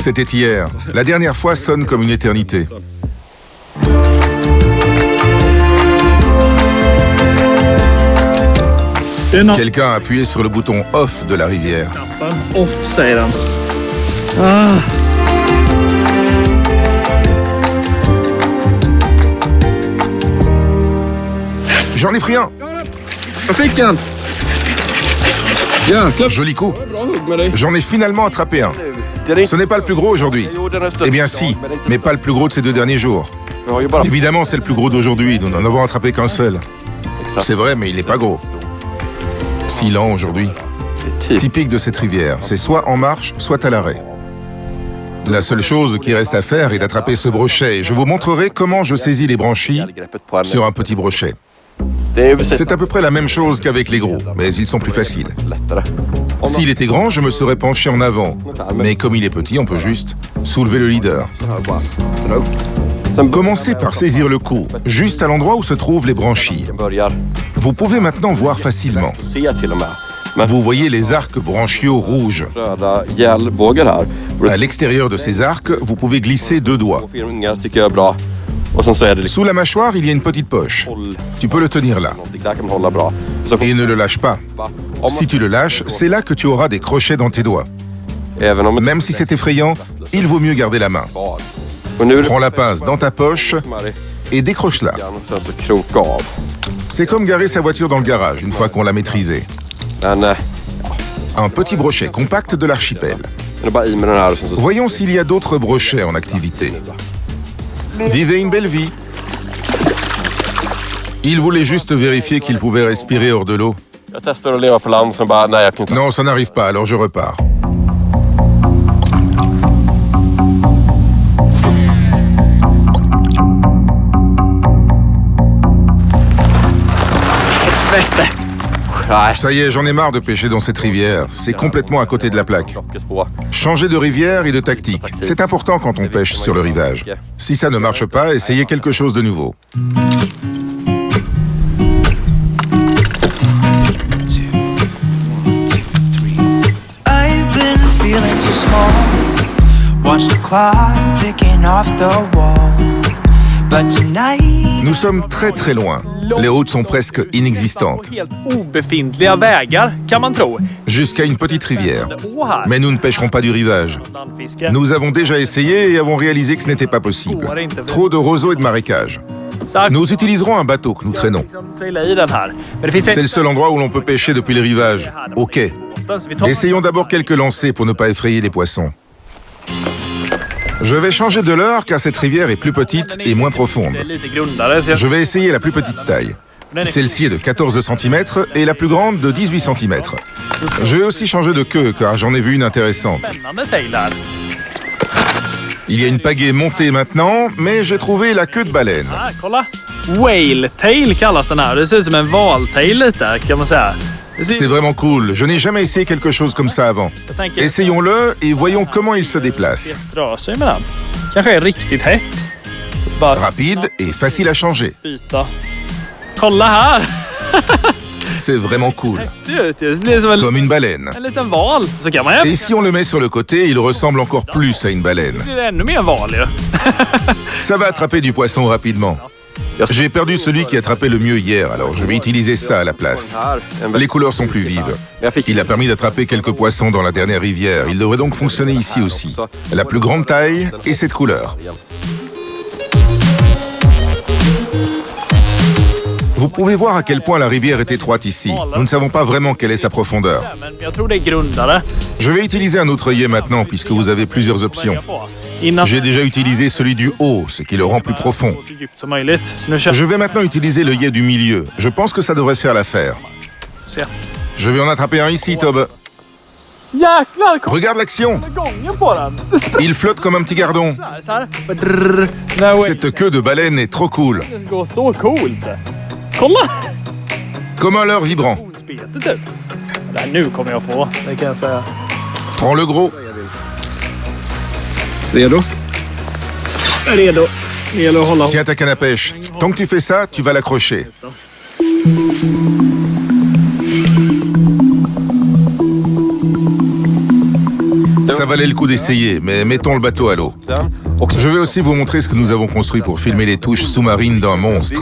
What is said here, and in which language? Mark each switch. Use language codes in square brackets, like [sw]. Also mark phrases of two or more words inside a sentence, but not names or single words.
[fr] C'était hier. La dernière fois sonne comme une éternité. [sv] det är någon [fr] Quelqu'un a appuyé sur le bouton off de la rivière. [sv] knappen. Off säger den. Ah. [fr] J'en ai pris un. [sv] Jag fick en! Jäklar! [fr] Joli coup. [sv] Bra hugg med dig. [fr] J'en ai finalement attrapé un. [sv] Det är [fr] Ce n'est pas le plus gros aujourd'hui. [sv] Jo, den har stött. [fr] Eh bien si, mais pas le plus gros de ces 2 derniers jours. [sv] Vi har ju bara [fr] Évidemment, c'est le plus gros d'aujourd'hui. Nous n'en avons attrapé qu'un seul. C'est vrai, mais il n'est pas gros. Si lent aujourd'hui. [sv] typ. [fr] Typique de cette rivière. C'est soit en marche, soit à l'arrêt. La seule chose qui reste à faire est d'attraper ce brochet. Je vous montrerai comment je saisis les branchies [sv] Greppet på [fr] sur [sv] henne. [fr] un petit brochet. [sv] Det är ju precis [fr] C'est à peu près la même chose qu'avec les gros, mais ils sont plus faciles. [sv] lättare. [fr] S'il était grand, je me serais penché en avant. Mais comme il est petit, on peut juste soulever le leader. [sv] Så här bara. Dra upp. Sen [fr] Commencez par saisir le coup, juste à l'endroit où se trouvent les branchies. [sv] börjar [fr] Vous pouvez maintenant voir facilement. [sv] se till och med. Men [fr] Vous voyez les arcs branchiaux rouges. [sv] röda gällbågar här. [fr] À l'extérieur de ces arcs, vous pouvez glisser 2 doigts. [sv] Två filmningar tycker jag är bra. Och sen så är det liksom [fr] Sous la mâchoire, il y a une petite poche. [sv] håll [fr] Tu peux le tenir là. [sv] någonting. Där kan man hålla bra. Så [fr] Et ne le lâche pas. [sv] om [fr] Si tu le lâches, c'est là que tu auras des crochets dans tes doigts. [sv] även om [fr] Même si c'est effrayant, il vaut mieux garder la main. [sv] kvar. Och nu är det [fr] Prends la pince dans ta poche Marie, et décroche-la. [sv] och sen så kroka av. [fr] C'est comme garer sa voiture dans le garage une fois qu'on l'a maîtrisée. [sv] Men [fr] Un petit brochet compact de l'archipel. [sv] det är bara i med den här och sen så [fr] Voyons s'il y a d'autres brochets en activité. Vivez une belle vie. Il voulait juste vérifier qu'il pouvait respirer hors de l'eau. [sv] jag testar att leva på land som bara nej jag kan inte. [fr] Non, ça n'arrive pas, alors je repars. [sv] Nej. [fr] Ça y est, j'en ai marre de pêcher dans cette rivière. C'est complètement à côté de la plaque. [sv] Locket på. [fr] Changez de rivière et de tactique. C'est important quand on pêche sur le rivage. Si ça ne marche pas, essayez quelque chose de nouveau. [en] I've been feeling so small. Watch the clock ticking off the wall. But tonight, [fr] Nous sommes très très loin. Les routes sont presque inexistantes. [sv] Helt obefintliga vägar kan man tro. [fr] Jusqu'à une petite rivière. [sv] Å här. [fr] Mais nous ne pêcherons pas du rivage. [sv] Landfiske. [fr] Nous avons déjà essayé et avons réalisé que ce n'était pas possible. Trop de roseaux et de marécages. [sv] Så här [fr] Nous utiliserons un bateau que nous traînons. [sv] liksom trilla i den här. Men det finns [fr] C'est le seul endroit où l'on peut pêcher depuis le rivage, au quai. [sv] Så vi tar [fr] Essayons d'abord quelques lancers pour ne pas effrayer les poissons. Je vais changer de leurre car cette rivière est plus petite et moins profonde. [sv] det är lite grundare. Så jag... [fr] Je vais essayer la plus petite taille. Celle-ci est de 14 cm et la plus grande de 18 cm. Je vais aussi changer de queue car j'en ai vu une intéressante. [sv] Spännande tail här. [fr] Il y a une pagaie montée maintenant, mais j'ai trouvé la queue de baleine. [sv] Här, kolla. [en] Whale tail [sv] kallas den här. Det ser ut som en valtail lite, kan man säga. [fr] C'est vraiment cool. Je n'ai jamais essayé quelque chose comme ça avant. Essayons-le et voyons comment il se déplace. [sv] Drar sig med den. Kanske är riktigt hett. Bara [fr] Rapide et facile à changer. [sv] byta. Kolla här. [fr] C'est vraiment cool. [sv] Det blir som [fr] Comme une baleine. [sv] en liten val. Så kan man ju... [fr] Et si on le met sur le côté, il ressemble encore plus à une baleine. [sv] Det blir ännu mer val ju. [fr] Ça va attraper du poisson rapidement. J'ai perdu celui qui attrapait le mieux hier, alors je vais utiliser ça à la place. Les couleurs sont plus vives. Il a permis d'attraper quelques poissons dans la dernière rivière. Il devrait donc fonctionner ici aussi. La plus grande taille et cette couleur. Vous pouvez voir à quel point la rivière est étroite ici. Nous ne savons pas vraiment quelle est sa profondeur. [sv] Men jag tror det är grundare. [fr] Je vais utiliser un autre œillet maintenant puisque vous avez plusieurs options. [sv] Innan [fr] J'ai déjà utilisé celui du haut, ce qui le rend plus profond. [sv] så djupt som möjligt. Så nu kör [fr] Je vais maintenant utiliser l'œillet du milieu. Je pense que ça devrait faire l'affaire. [sv] se. [fr] Je vais en attraper un ici, Tob. [sv] Jäklar, kolla [fr] Regarde l'action. [sv] gången på den. [fr] Il flotte comme un petit gardon. [sv] Så här. Drrrr. Den här [fr] Cette queue de baleine est trop cool. [sv] whalen går så coolt. Kolla! [fr] Comme un leurre vibrant. [sv] Spetet typ. Det här nu kommer jag få, det kan jag säga. [fr] Prends le gros. [sv] Redo? Redo. Det gäller att hålla. [fr] Tiens ta canne à pêche. Tant que tu fais ça, tu vas l'accrocher. Ça valait le coup d'essayer, mais mettons le bateau à l'eau. Je vais aussi vous montrer ce que nous avons construit pour filmer les touches sous-marines d'un monstre.